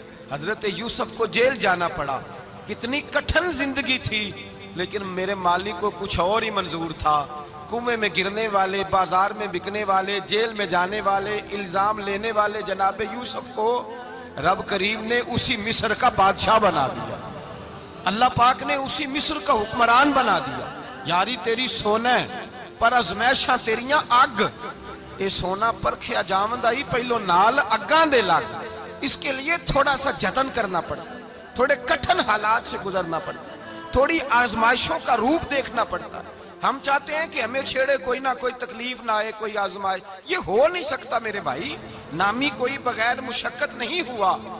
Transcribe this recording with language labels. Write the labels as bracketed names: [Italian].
[Urdu] حضرت یوسف کو جیل جانا پڑا. کتنی کٹھن زندگی تھی، لیکن میرے مالک کو کچھ اور ہی منظور تھا. کنویں میں گرنے والے، بازار میں بکنے والے، جیل میں جانے والے، الزام لینے والے جناب یوسف کو رب کریم نے اسی مصر کا بادشاہ بنا دیا. اللہ پاک نے اسی مصر کا حکمران بنا دیا. [Punjabi] یاری تیری سونا پر ازمیشاں تیریاں اگ، اے سونا پرکھیا جاوندا ہی پہلو نال اگاں دے لگ. [Urdu] اس کے لیے تھوڑا سا جتن کرنا پڑتا، تھوڑے کٹھن حالات سے گزرنا پڑتا، تھوڑی آزمائشوں کا روپ دیکھنا پڑتا. ہم چاہتے ہیں کہ ہمیں چھیڑے کوئی نہ کوئی تکلیف نہ آئے، کوئی آزمائش. یہ ہو نہیں سکتا میرے بھائی. نامی کوئی بغیر مشقت نہیں ہوا.